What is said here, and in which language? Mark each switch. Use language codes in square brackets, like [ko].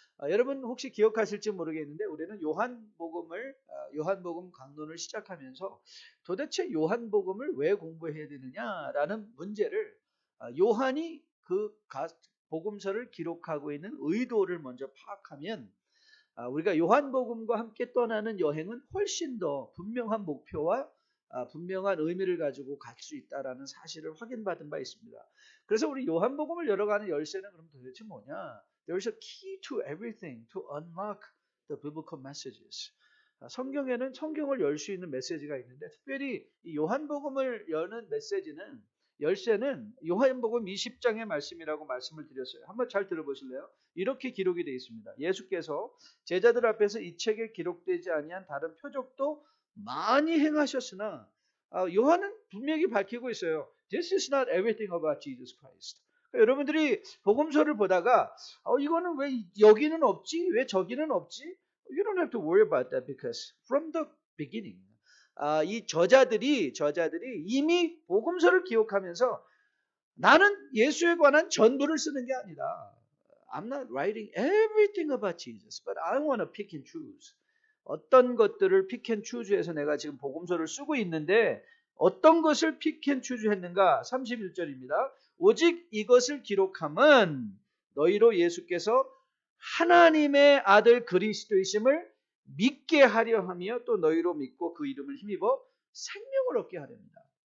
[ko] 여러분 혹시 기억하실지 모르겠는데 우리는 요한복음 강론을 시작하면서 도대체 요한복음을 왜 공부해야 되느냐라는 문제를 요한이 그 복음서를 기록하고 있는 의도를 먼저 파악하면 우리가 요한복음과 함께 떠나는 여행은 훨씬 더 분명한 목표와 분명한 의미를 가지고 갈 수 있다라는 사실을 확인받은 바 있습니다. 그래서 우리 요한복음을 열어가는 열쇠는 그럼 도대체 뭐냐? [en] There's a key to everything to unlock the biblical messages. [ko] 성경에는 성경을 열 수 있는 메시지가 있는데 특별히 이 요한복음을 여는 열쇠는 요한복음 20장의 말씀이라고 말씀을 드렸어요. 한번 잘 들어보실래요? 이렇게 기록이 되어 있습니다. 예수께서 제자들 앞에서 이 책에 기록되지 아니한 다른 표적도 많이 행하셨으나 요한은 분명히 밝히고 있어요. [en] This is not everything about Jesus Christ. [ko] 여러분들이 복음서를 보다가 이거는 왜 여기는 없지? 왜 저기는 없지? [en] You don't have to worry about that because from the beginning [ko] 이 저자들이 이미 복음서를 기록하면서 나는 예수에 관한 전부를 쓰는 게 아니다. [en] I'm not writing everything about Jesus, but I want to pick and choose. [ko] 어떤 것들을 [en] pick and choose [ko] 해서 내가 지금 복음서를 쓰고 있는데 어떤 것을 pick and choose 했는가? 31절입니다. 오직 이것을 기록함은 너희로 예수께서 하나님의 아들 그리스도이심을 믿게 하려 하며 또 너희로 믿고 그 이름을 힘입어 생명을 얻게 하렵니다.